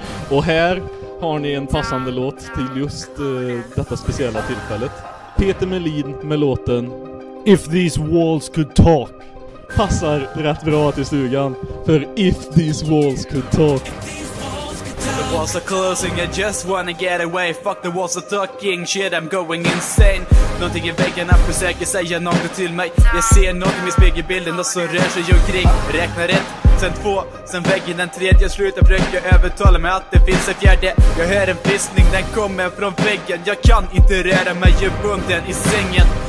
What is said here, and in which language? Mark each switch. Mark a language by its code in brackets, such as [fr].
[sv] Och här har ni en passande låt till just detta speciella tillfället. Peter Melin med låten [en] If These Walls Could Talk. [sv] Passar rätt bra till Stugan, för If These Walls Could Talk. [en] The walls are closing, I just wanna get away. Fuck the walls are talking, shit I'm going insane. [sv] Någonting är väggen, jag försöker säga något till mig. Jag ser någonting i spegelbilden och så rör sig omkring. Räknar ett, sen två, sen väggen den tredje. Slutar försöka övertala mig att det finns en fjärde. Jag hör en viskning, den kommer från väggen. Jag kan inte röra mig djupbunden i sängen.